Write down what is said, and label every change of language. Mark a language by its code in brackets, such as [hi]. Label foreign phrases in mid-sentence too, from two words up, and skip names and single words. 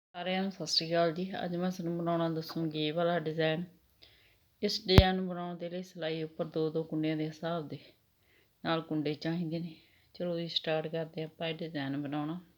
[pa] सारिਆਂ ਨੂੰ ਸਤ ਸ੍ਰੀ ਅਕਾਲ ਜੀ। ਅਜ ਮੈਂ ਤੁਹਾਨੂੰ ਬਣਾਉਣਾ ਦੱਸੂੰਗੀ ਯੇ ਵਾਲਾ ਡਿਜ਼ਾਈਨ। ਇਸ ਡਿਜ਼ਾਈਨ ਨੂੰ ਬਣਾਉਣ ਦੇ ਲਈ ਸਿਲਾਈ ਉਪਰ ਦੋ कुंडिਆਂ ਦੇ हिसाब ਦੇ ਨਾਲ कुंडे ਚਾਹੀਦੇ ਨੇ। ਚਲੋ ਜੀ ਸਟਾਰਟ ਕਰਤੇ ਆਪਾਂ ਇਹ ਡਿਜ਼ਾਈਨ ਬਣਾਉਣਾ।